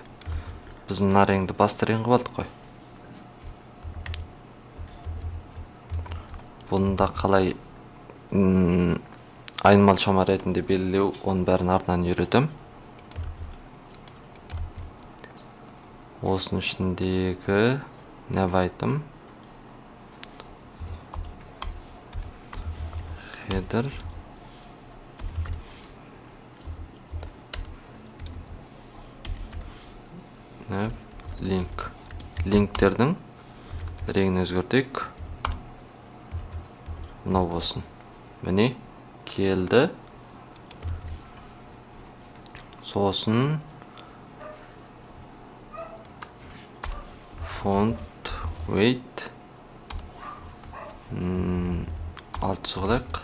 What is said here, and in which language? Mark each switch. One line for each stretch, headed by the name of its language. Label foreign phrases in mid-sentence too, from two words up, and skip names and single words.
Kazakh: Біз мына реңді басты рең қылып алдық қой. Бұнда қалай айнымал шама ретінде белгілеу, оның бәрін артынан үйретем. Осының ішіндегі
English: nav item header nav link.
Kazakh: Линктердің реңін өзгертейік. Мынау болсын. Міне келді. Сосын
English: font weight
Kazakh: алты қылайық.